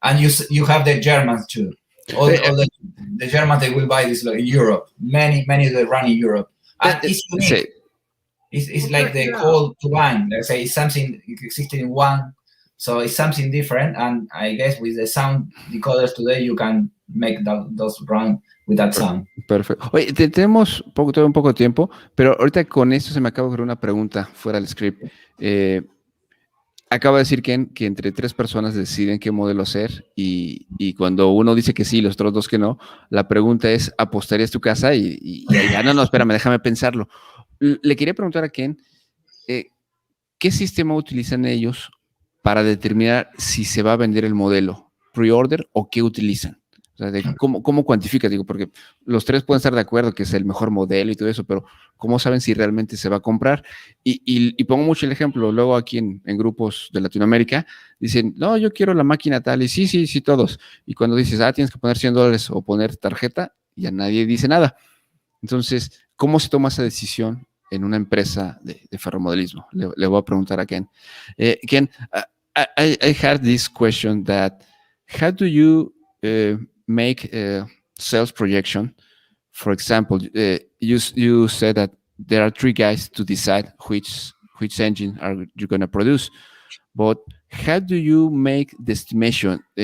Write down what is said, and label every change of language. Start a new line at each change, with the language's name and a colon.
English: And you have the Germans too. All the Germans, they will buy this in Europe. Many they run in Europe. And it's unique. It's like the coal turbine. Let's say it's something existing in one. So it's something different. And I guess with the sound decoders today, you can make those run with that sound.
Spanish: Perfecto. Oye, tenemos todavía un poco de tiempo, pero ahorita con esto se me acaba de ocurrir una pregunta fuera del script. Acaba de decir Ken que entre 3 personas deciden qué modelo hacer y cuando uno dice que sí, los otros 2 que no, la pregunta es, ¿apostarías tu casa? Y no, espérame, déjame pensarlo. Le quería preguntar a Ken, ¿qué sistema utilizan ellos para determinar si se va a vender el modelo? ¿Pre-order o qué utilizan? O sea, ¿cómo cuantifican? Digo, porque los 3 pueden estar de acuerdo que es el mejor modelo y todo eso, pero ¿cómo saben si realmente se va a comprar? Y pongo mucho el ejemplo, luego aquí en grupos de Latinoamérica, dicen, no, yo quiero la máquina tal, y sí, todos. Y cuando dices, tienes que poner $100 o poner tarjeta, ya nadie dice nada. Entonces, ¿cómo se toma esa decisión en una empresa de ferromodelismo? Le voy a preguntar a Ken.
English: Ken, I had this question that, how do you make a sales projection? For example, you said that there are 3 guys to decide which engine are you going to produce, but how do you make the estimation?